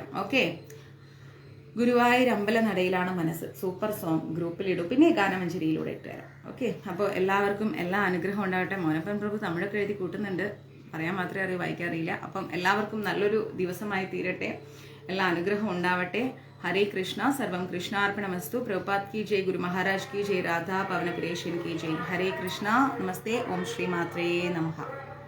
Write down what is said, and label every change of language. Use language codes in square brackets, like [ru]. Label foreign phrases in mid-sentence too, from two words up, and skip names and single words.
[ml] ഓക്കെ, ഗുരുവായൂർ അമ്പലനടയിലാണ് മനസ്സ്, [en] super song [ml] ഗ്രൂപ്പിലിടും, പിന്നെ ഗാനമഞ്ജരിയിലൂടെ ഇട്ട് തരാം. ഓക്കെ, അപ്പോൾ എല്ലാവർക്കും എല്ലാ അനുഗ്രഹം ഉണ്ടാവട്ടെ. മോനപ്പൻ പ്രഭു തമിഴൊക്കെ എഴുതി കൂട്ടുന്നുണ്ട്, പറയാൻ മാത്രമേ അറിയൂ, വായിക്കാറിയില്ല. അപ്പം എല്ലാവർക്കും നല്ലൊരു ദിവസമായി തീരട്ടെ, എല്ലാ അനുഗ്രഹം ഉണ്ടാവട്ടെ. [hi] हरे कृष्णा, [sa] सर्वं कृष्णार्पणमस्तु. [hi] प्रभुपाद की जय, गुरु महाराज की जय, राधा पवन प्रेषण की जय. हरे कृष्णा, नमस्ते, [sa] ओम श्री मात्रे नमः.